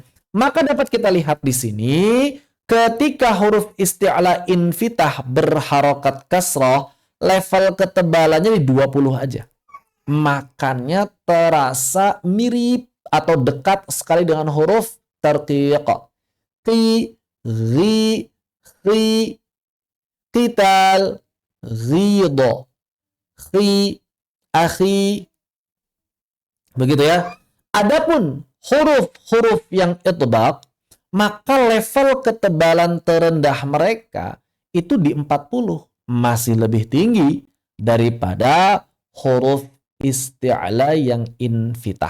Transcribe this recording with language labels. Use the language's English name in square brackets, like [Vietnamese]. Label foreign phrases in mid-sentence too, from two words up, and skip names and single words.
[Indonesian] Maka dapat kita lihat di sini ketika huruf [Arabic] استعلاء انفتاح [Indonesian] berharokat kasrah, level ketebalannya di 20 aja. makannya terasa mirip atau dekat sekali dengan huruf tarqiq. [Arabic] قِ, غِ، خِ, قتال، غذاء، خِ, أخي. [Indonesian] Begitu ya. Adapun huruf-huruf yang itbaq, maka level ketebalan terendah mereka itu di 40. Masih lebih tinggi daripada huruf isti'la yang infitah.